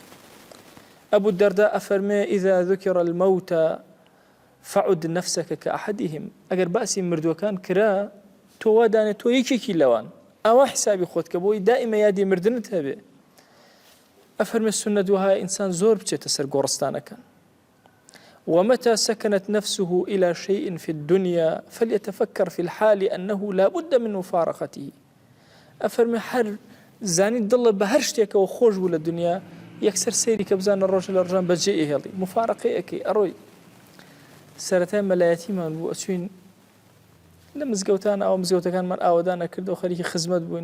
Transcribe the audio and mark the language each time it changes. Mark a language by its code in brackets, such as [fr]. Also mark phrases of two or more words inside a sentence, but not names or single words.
[ar] ئەبوو دەردا ئەفەرمێ ئیذا ذوکر المەوت فعد نفسك كأحدهم. [ckb] ئەگەر باسی مردوەکان کرا تۆ وادانێ تۆ یەکێکی لەوان، ئەوە حسابی خۆت کە بۆی دائیمە یادی مردنت هەبێ. ئەفەرمێ سنە دووهای ئینسان زۆر بچێتە سەر گۆڕستانەکان. [ar] ومتى سكنت نفسه إلى شيء في الدنيا فليتفكر في الحال أنه لا بد من مفارقته. [ckb] ئەفەرمێ هەر زانی دڵە بە هەر شتێکەوە خۆش بوو لە دنیا یەکسەر سەیری کە بزانە ڕۆژ لە ڕۆژان بەجێ ئێهێڵی مفارقەیەکەی ئەڕۆی. سەرەتای مەلایەتیمان بوو ئەچوین لە مزگەوتان ئەو مزگەوتەکانمان ئاوەدان نەکردەوە خەریکی خزمەت بووین.